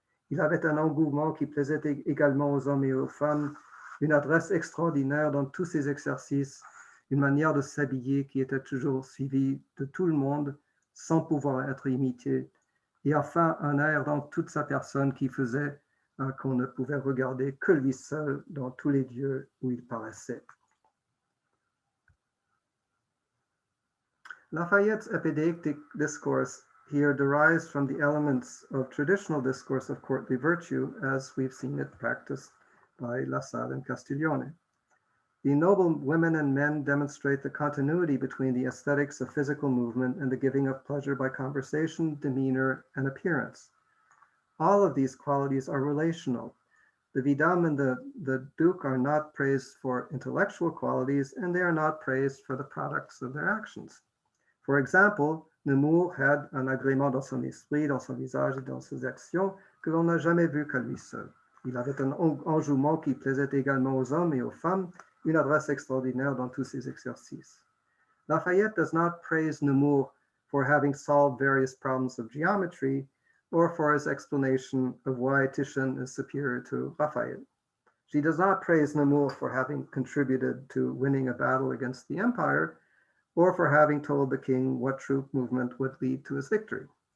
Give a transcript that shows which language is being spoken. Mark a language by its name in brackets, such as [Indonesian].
[French] Il avait un engouement qui plaisait également aux hommes et aux femmes, une adresse extraordinaire dans tous ses exercices, une manière de s'habiller qui était toujours suivie de tout le monde sans pouvoir être imitée, et enfin un air dans toute sa personne qui faisait qu'on ne pouvait regarder que lui seul dans tous les lieux où il paraissait. [English] Lafayette's epideictic discourse here derives from the elements of traditional discourse of courtly virtue as we've seen it practiced by Lassalle and Castiglione. The noble women and men demonstrate the continuity between the aesthetics of physical movement and the giving of pleasure by conversation, demeanor, and appearance. All of these qualities are relational. The vidame and the duke are not praised for intellectual qualities, and they are not praised for the products of their actions. For example, Nemours had [French] un agrément dans son esprit, dans son visage et dans ses actions que l'on n'a jamais vu qu'à lui seul. Il avait un enjouement qui plaisait également aux hommes et aux femmes, une adresse extraordinaire dans tous ses exercices. [English] Lafayette does not praise Nemours for having solved various problems of geometry or for his explanation of why Titian is superior to Lafayette. She does not praise Nemours for having contributed to winning a battle against the empire or for having told the king what troop movement would lead to his victory.